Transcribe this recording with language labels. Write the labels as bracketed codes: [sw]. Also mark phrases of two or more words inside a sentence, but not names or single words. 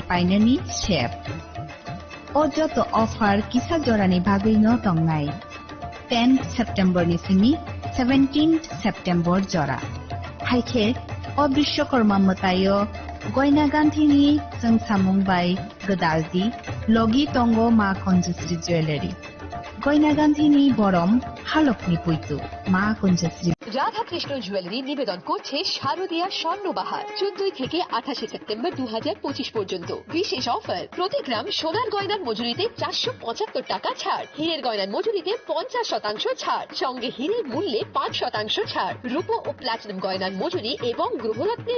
[trp] पाइननि शेप अजत ऑफर किसा जरानि बागैनो तंगनाय 10 सेप्टेम्बरनि सिमी 17 सेप्टेम्बर जरा हाइखे अ विश्वकर्मा मतायो गयना गान्थिनि जोंसामुंबाय गदालदि लगी तंग मा कुंजश्री ज्वेलारि गयना गान्थिनि बरम हालकनि पुइतु मा कुंजश्री [bn] রাধাকৃষ্ণ জুয়েলারি নিবেদন করছে শারদীয়া স্বর্ণবাহার 14 থেকে 28 সেপ্টেম্বর 2025 পর্যন্ত বিশেষ অফার প্রতি গ্রাম সোনার গয়নার মজুরিতে 475 টাকা ছাড় হীরের গয়নার মজুরিতে 50% ছাড় সঙ্গে হীরের মূল্যে 5% ছাড় রূপো ও প্লাটিনাম গয়নার মজুরি এবং গ্রহরত্নের